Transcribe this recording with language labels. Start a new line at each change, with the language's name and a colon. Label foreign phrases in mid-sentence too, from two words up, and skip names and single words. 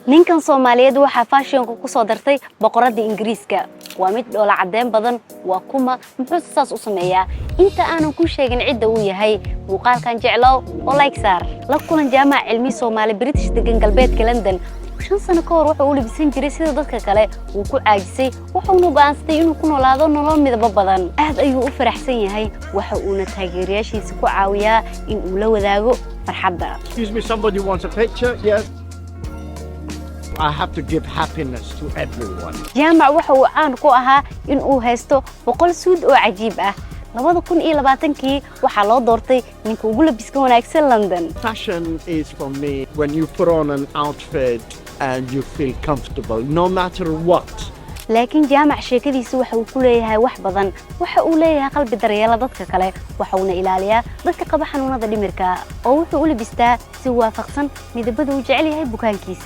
Somali: ninkan Soomaaliyeed waxa fashion-ku ku soo dartay boqoradda Ingiriiska waa mid dhoola cadeyn badan waa kuma muxuu saas u sameeyaa inta aanan ku sheegin cidda uu yahay muuqaalkan jeclow oo like saar la kulan jaamac cilmi Soomaali British degan galbeedka London 5 sano ka hor wuxuu u libisan jiray sida dadka kale uu ku caajisay wuxuuna go'aansaday inuu ku noolaado nolol midaba badan aad ayuu u faraxsan yahay waxa uuna taageerayaashiisa ku caawiyaa in uu la wadaago farxadda.
English: Excuse me, somebody wants a picture? Yes. I have to give happiness to everyone.
Somali: jaamac waxa uu caan ku ahaa in uu haysto 100 suud oo cajiib ah 2020kii waxa loo doortay ninka ugu labiska wanaagsan London.
English: Fashion is for me when you put on an outfit and you feel comfortable no matter what.
Somali: laakiin jaamac sheekadiisa waxa uu ku leeyahay wax badan waxa uu leeyahay qalbi daryeela dadka kale waxa uu ilaaliyaa dadka qaba xanuunada dhimirka oo wuxuu u labistaa si waafaqsan midabada uu jecel yahay bukaankiisa.